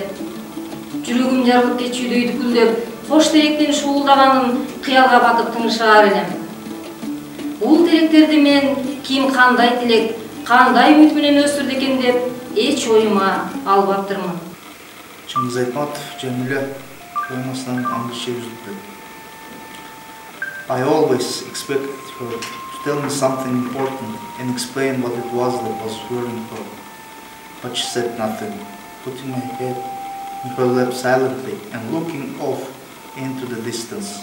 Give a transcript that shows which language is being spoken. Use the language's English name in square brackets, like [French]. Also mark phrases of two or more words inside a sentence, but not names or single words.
[Kyrgyz] Жүрөгүм жарылып кетчүдөй дүкүлдөп, кош теректин шуулдаганын кыялга батып тыңшаар элем. Бул теректерди мен ким кандай тилек, кандай үмүт менен өстүрдү экен деп эч оюма албаптырмын. Чыңгыз Айтматов, Жамиля, Каймастан аңгыча үзүлдү. [English] I always expected her to tell me something important and explain what it was that was worrying her. But she said nothing, putting my head in her lap silently and looking off into the distance.